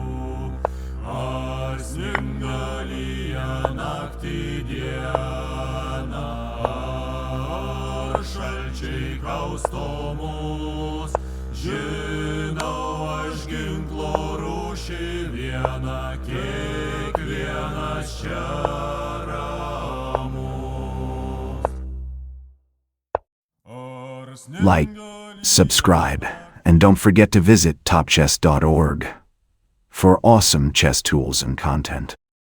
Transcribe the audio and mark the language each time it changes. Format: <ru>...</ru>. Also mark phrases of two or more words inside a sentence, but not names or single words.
<lt>Ar sninga lyja naktį dieną, ar šalčiai kausto mus, žinau aš ginklo rūšį vieną, kiekvienas čia ramus.</lt> <en>Like, subscribe, and don't forget to visit topchess.org for awesome chess tools and content.</en>